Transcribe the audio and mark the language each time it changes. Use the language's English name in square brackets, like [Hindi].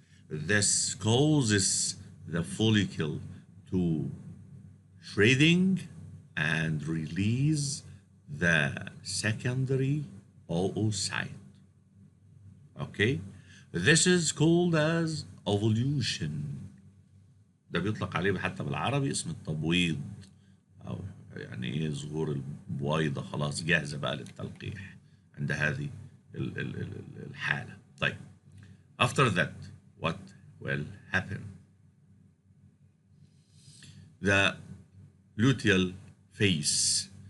[English] This causes the follicle to shredding and release the secondary oocyte. Okay, this is called as ovulation. [Arabic] ده بيطلق عليه حتى بالعربي اسم التبويض، او يعني ايه ظهور البويضه خلاص جاهزه بقى للتلقيح عند هذه الحاله. [English] طيب after that what will happen? The luteal phase.